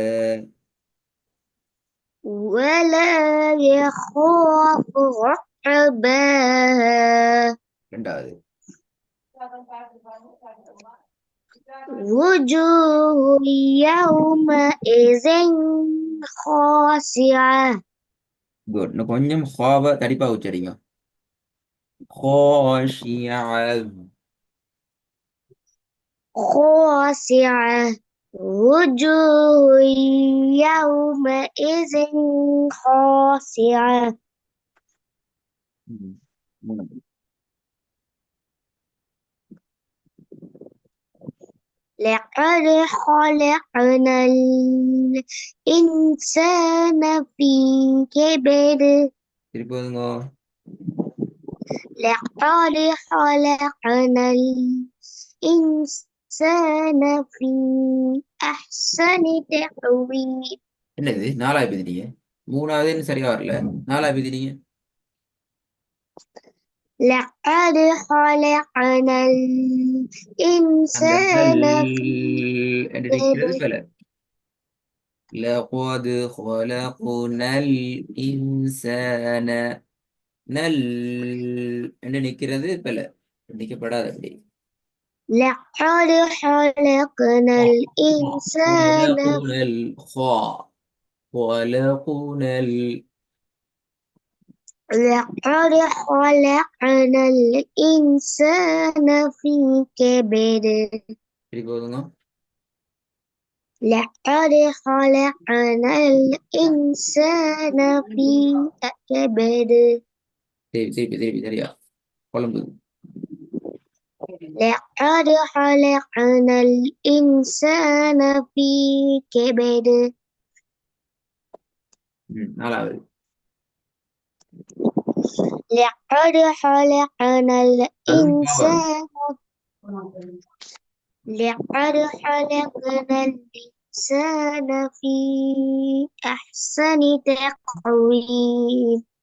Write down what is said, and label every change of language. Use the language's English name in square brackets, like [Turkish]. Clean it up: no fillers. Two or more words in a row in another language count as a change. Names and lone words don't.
[Arabic] ولا يخاف عقباها [Tamil] ரெண்டாவது. [Arabic] وجوه يومئذ خاشعة [Tamil] Good. இன்னும் கொஞ்சம் ஹாவ தடிப்பா உச்சரிங்க. [Arabic] خاشعة. خاشعة وجوه يومئذ خاشعة [Tamil] மூணாவது. [Arabic] لقد خلقنا الإنسان في كبد [Tamil] திருப்பி வந்துங்க. [Arabic] لقد خلقنا الإنسان في أحسن تقويم [Tamil] என்னது நாலாவது எழுதினீங்க? மூணாவது சரியா வரல. நாலாவது எழுதினீங்க. [Arabic] لقد خلقنا [Tamil] அந்த நல் [Arabic] الإنسان في [Tamil] என்று நிற்கிறது [Arabic] كبد பல. لقد خلقنا الإنسان. [Tamil] நல் என்று நிற்கிறது பல. நிற்கப்படாது அப்படி. [Arabic] لقد خلقنا الإنسان خلقنا الخاء. خلقنا لقد خلقنا الإنسان في كبد [Tamil] திருப்பி போதுங்க. [Arabic] لقد خلقنا الإنسان في كبد [Tamil] திருப்பி சரியா குழம்பு. [Arabic] لقد خلقنا الإنسان في كبد [Tamil] நாலாவது. [Arabic] لقد خلقنا الإنسان لقد خلقنا الإنسان في أحسن تقويم